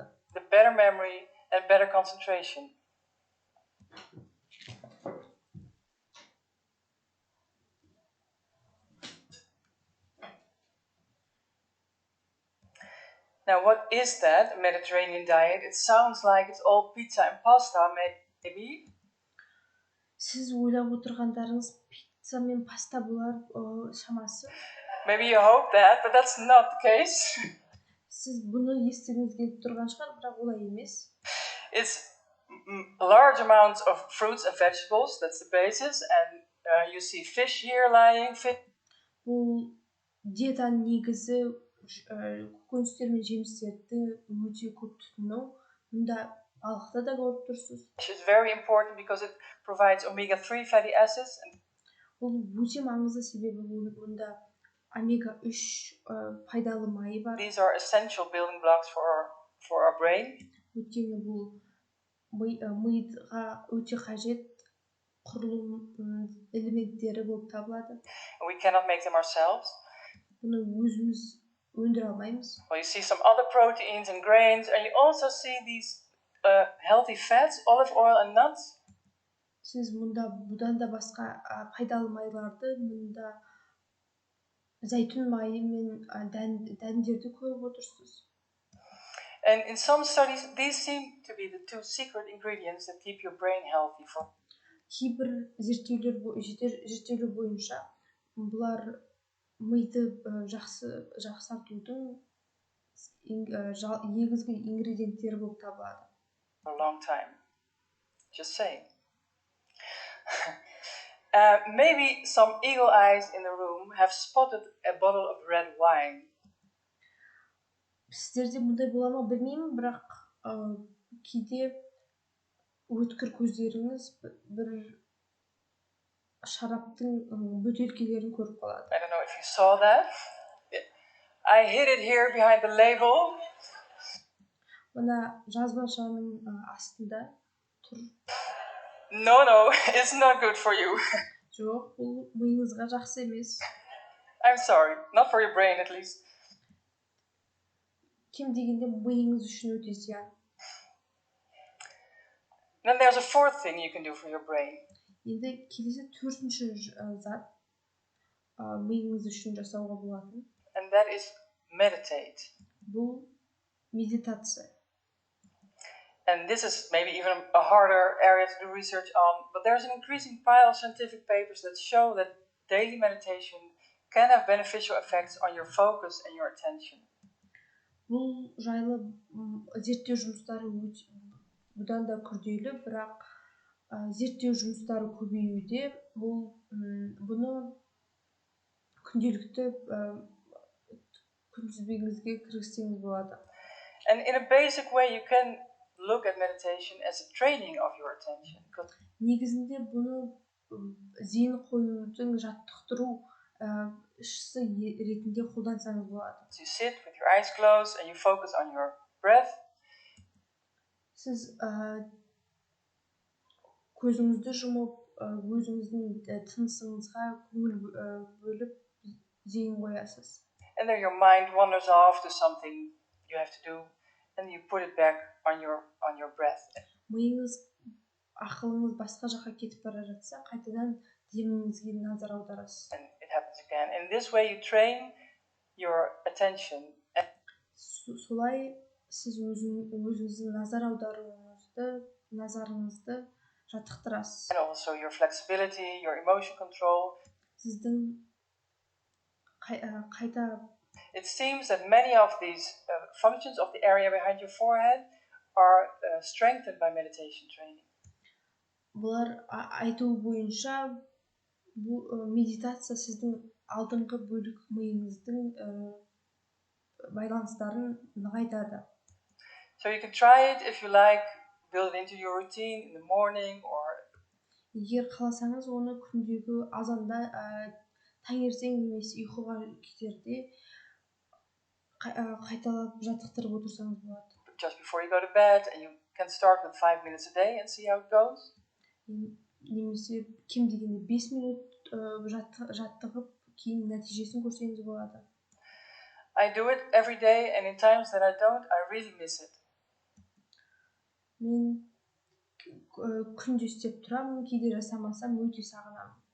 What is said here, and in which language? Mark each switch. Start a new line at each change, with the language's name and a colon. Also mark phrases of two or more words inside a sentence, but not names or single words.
English: The better memory and better concentration. Now, what is that, a Mediterranean diet? It sounds like it's all pizza and pasta, maybe.
Kazakh: Сіз ойлап отырғандарыңыз пицца мен паста болар шамасы.
English: Maybe you hope that, but that's not the case.
Kazakh: Сіз бұны естігіңіз келіп тұрған шығар, бірақ олай емес.
English: It's large amounts of fruits and vegetables, that's the basis, and you see fish here lying.
Kazakh: Бұл диетаның негізі көкөністер мен жемістерді өте көп тұтыну. Мұнда балықты да көріп тұрсыз.
English: It's very important because it provides omega-3 fatty acids.
Kazakh: Бұл өте маңызды себебі мұнда омега-3 пайдалы майы бар.
English: These are essential building blocks for our brain.
Kazakh: Өйткені бұл миға өте қажет құрылым элементтері болып табылады.
English: We cannot make them ourselves.
Kazakh: Бұны өзіміз өндіре алмаймыз.
English: Well, you see some other proteins and grains, and you also see these healthy fats, olive oil and nuts.
Kazakh: Сіз мұнда бұдан да басқа пайдалы майларды, мұнда зәйтүн майы мен дәндерді көріп отырсыз.
English: And in some studies, these seem to be the two secret ingredients that keep your brain healthy for.
Kazakh: Кейбір зерттеулер бойынша бұлар миды жақсартудың негізгі ингредиенттері болып табылады.
English: For a long time. Just saying. Maybe some eagle eyes in the room have spotted a bottle of red wine.
Kazakh: Сіздерде мұндай бола ма білмеймін, бірақ кейде өткір көздеріңіз бір шараптың бөтелкелерін көріп қалады.
English: I don't know if you saw that. I hid it here behind the label.
Kazakh: Мына жазбашаның астында тұр.
English: No, it's not good for you.
Kazakh: Жоқ, бұл миыңызға жақсы емес.
English: I'm sorry, not for your brain at least.
Kazakh: Кем дегенде миыңыз үшін өте зиян.
English: Then there's a fourth thing you can do for your brain.
Kazakh: Енді келесі төртінші зат миыңыз үшін жасауға болатын.
English: And that is meditate.
Kazakh: Бұл медитация.
English: And this is maybe even a harder area to do research on, but there's an increasing pile of scientific papers that show that daily meditation can have beneficial effects on your focus and your attention.
Kazakh: Бұл жайлы зерттеу жұмыстары бұдан да күрделі, бірақ зерттеу жұмыстары көбеюде. Бұны күнделікті күнтізбеңізге кіргізсеңіз болады.
English: And in a basic way, you can look at meditation as a training of your attention.
Kazakh: Негізінде бұны зейін қоюдың жаттықтыру ретінде қолдансаңыз болады.
English: You sit with your eyes closed and you focus on your breath.
Kazakh: Сіз көзіңізді жұмып, өзіңіздің тынысыңызға көңіл бөліп зейін қоясыз.
English: And then your mind wanders off to something you have to do, and you put it back on your breath.
Kazakh: Миыңыз, ақылыңыз басқа жаққа кетіп бара жатса, қайтадан деміңізге назар аударасыз.
English: And it happens again. In this way you train your attention.
Kazakh: Солай сіз өзіңіздің назар аударуыңызды, назарыңызды жаттықтырасыз.
English: And also your flexibility, your emotion control.
Kazakh: Сіздің қайта
English: It seems that many of these functions of the area behind your forehead are strengthened by meditation training.
Kazakh: Бұлар айту бойынша бұл медитация сіздің алдыңғы бөлік миыңыздың байланыстарын нығайтады.
English: So you can try it if you like, build it into your routine in the morning or.
Kazakh: Егер қаласаңыз, оны күндегі азанда таңертең немесе ұйқыға кетерде қайталап жаттықтырып отырсаңыз болады.
English: Just before you go to bed, and you can start with 5 minutes a day and see how it goes.
Kazakh: Немесе кем дегенде 5 минут жаттығып, кейін нәтижесін көрсеңіз болады.
English: I do it every day, and in times that I don't, I really miss it.
Kazakh: Мен күнде істеп тұрамын, кейде жасамасам өте сағынамын.